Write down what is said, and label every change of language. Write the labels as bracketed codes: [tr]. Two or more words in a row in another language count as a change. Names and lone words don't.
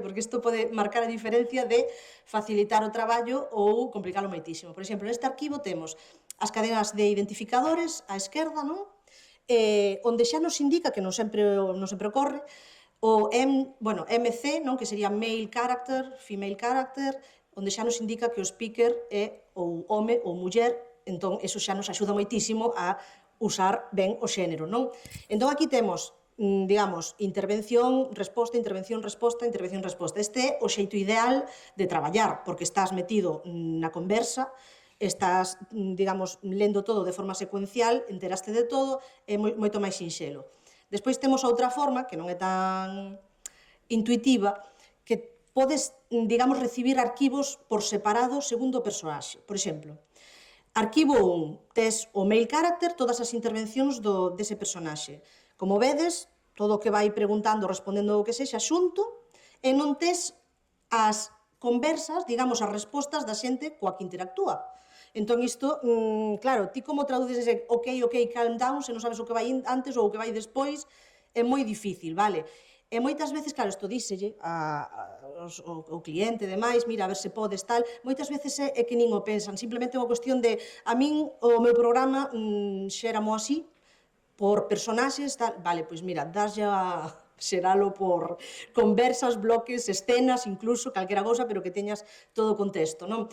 [gl] Porque isto pode marcar a diferencia de facilitar o traballo ou complicarlo moitísimo. Por exemplo, neste arquivo temos as cadenas de identificadores á esquerda, non? Onde xa nos indica, que non sempre ocorre, o MC, non? Que sería [en] male character, female character, [gl] onde xa nos indica que o speaker é ou home ou muller, entón eso xa nos axuda moitísimo a usar ben o xénero, non? Entón aquí temos, digamos, intervención, resposta, intervención, resposta, intervención, resposta. Este é o xeito ideal de traballar, porque estás metido na conversa, estás, digamos, lendo todo de forma secuencial, enteraste de todo, é moito máis sinxelo. Despois temos outra forma, que non é tan intuitiva, que podes, digamos, recibir arquivos por separado segundo o persoaxe. Por exemplo, arquivo 1, tes o [en] male character, [gl] todas as intervencións dese personaxe. Como vedes, todo o que vai preguntando, respondendo o que sexa xunto, e non tes as conversas, digamos, as respostas da xente coa que interactúa. Entón, isto, claro, ti como traduces ese [en] ok, calm down, [gl] se non sabes o que vai antes ou o que vai despois, é moi difícil, vale? E moitas veces, claro, isto díselle ao cliente e demais, mira, a ver se podes, tal, moitas veces é que nin o pensan, simplemente é unha cuestión de, a min, o meu programa xéramo así, por personaxes, tal, vale, pois mira, daslle a xeralo por conversas, bloques, escenas, incluso, calquera cousa, pero que teñas todo o contexto, non?